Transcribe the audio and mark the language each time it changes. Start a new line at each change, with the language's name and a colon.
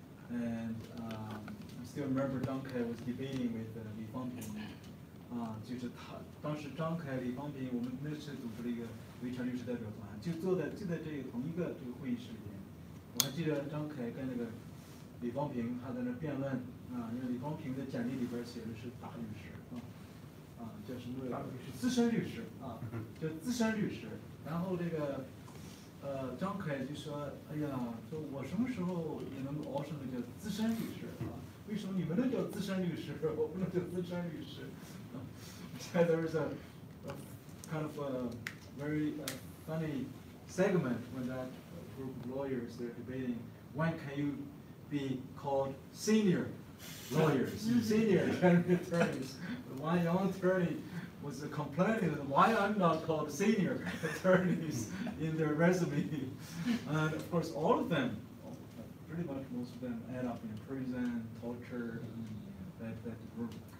English: And I still remember Zhang Kai was debating with Li Fangping.
Chinese: 就是当时张凯、李方平，我们那次组织了一个维权律师代表团，就在这个同一个这个会议室里面。我还记得张凯跟那个李方平他在那辩论因为李方平的简历里边写的是大律师叫什么？资深律师叫资深律师。然后这个张凯就说：“哎呀，说我什么时候也能熬上个叫资深律师为什么你们能叫资深律师，我不能叫资深律师？”
English: So there was a kind of a very funny segment when that group of lawyers they're debating when can you be called senior lawyers, senior attorneys. One young attorney was complaining why I'm not called senior attorneys in their resume, and of course all of them, pretty much most of them, end up in prison, torture, that group.